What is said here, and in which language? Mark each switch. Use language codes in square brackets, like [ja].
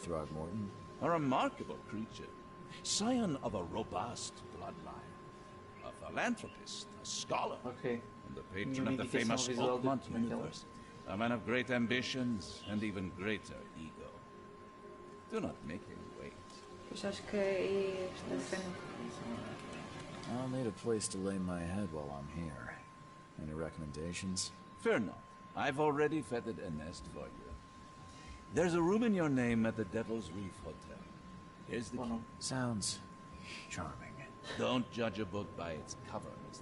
[en] Throgmorton? A remarkable creature, scion of a robust bloodline, a philanthropist, a scholar, Ok. and the patron of the famous visual Oakmont [pt] daquela. [en] University. A man of great ambitions and even greater ego. Do not make him wait. [pt] Pois acho que é esta cena. [en] I'll need a place to lay my head while I'm here. Any recommendations? Fear not. I've already feathered a nest for you. There's a room in your name at the Devil's Reef Hotel. Here's the key. Sounds charming. Don't judge a book by its cover, Mr.